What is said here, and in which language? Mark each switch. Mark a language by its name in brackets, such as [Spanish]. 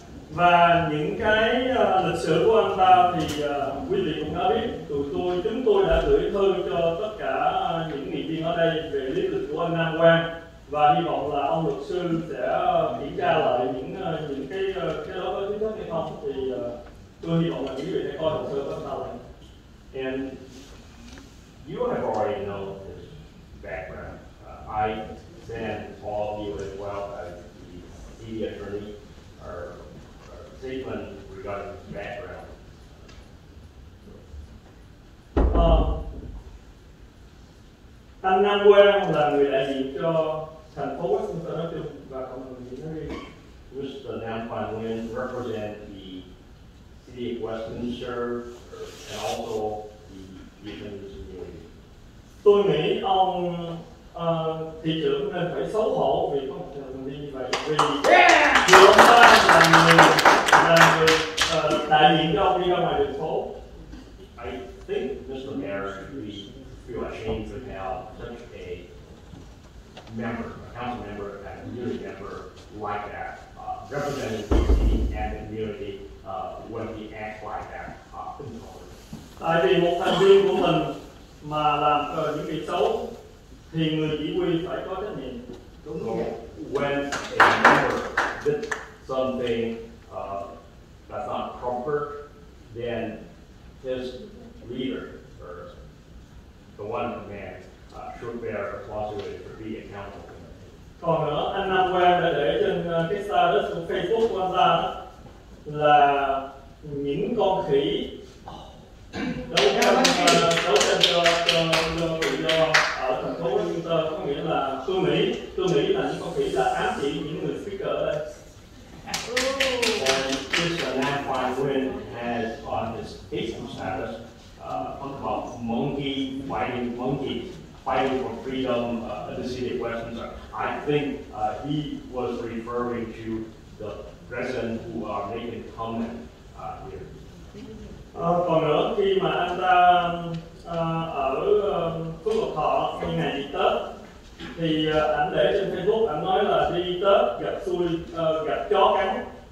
[Vietnamese] Và những cái lịch sử của anh ta thì quý vị cũng đã biết, chúng tôi đã gửi thư cho tất cả những nghị viên ở đây về lý lịch của anh Nam Quang, và hy vọng là ông luật sư sẽ kiểm tra lại những cái đó có chính thức hay không, thì tôi hy vọng là quý vị sẽ coi hồ sơ của anh ta lại. [English] And you have already known his background. I then all of you as well as the city attorney are statement regarding his background. [Vietnamese] Anh Nam Quang là người đại diện cho thành phố Westminster nói chung và cộng đồng Việt nói riêng. [English] Mr. Nam Quan Nguyen represent the city of Westminster and also the Vietnamese community. [Vietnamese] Tôi nghĩ ông thị trưởng nên phải xấu hổ vì có một thành viên như vậy, vì vừa ông ta là người đại diện cho ông đi ra ngoài đường phố. [English] I think Mr. Mayor should feel ashamed to have such a member, a council member, and a community member like that, representing the city and the community when he acts like that in public. [Vietnamese] Tại vì một thành viên của mình mà làm những việc xấu thì người chỉ huy phải có trách nhiệm. [English] So when a member did something that's not proper, then his leader or the one in command should bear responsibility for being accountable. [Vietnamese] Còn nữa, anh Nam Quang đã để trên cái status của Facebook của anh ta đó, là những con khỉ đấu tranh cho tự do ở thành phố Westminster, có nghĩa là tôi nghĩ là những con khỉ là ám chỉ những người speaker ở đây. [English] And Mr. Nam Quan Nguyen has on his Facebook status talked about monkey fighting for freedom in the city of Westminster. I think he was referring to the residents who are making comment here. [Vietnamese] Còn nữa, khi mà anh ta ở Phước Lộc Thọ như ngày đi Tết thì ảnh để trên Facebook, ảnh nói là đi Tết gặp chó cắn.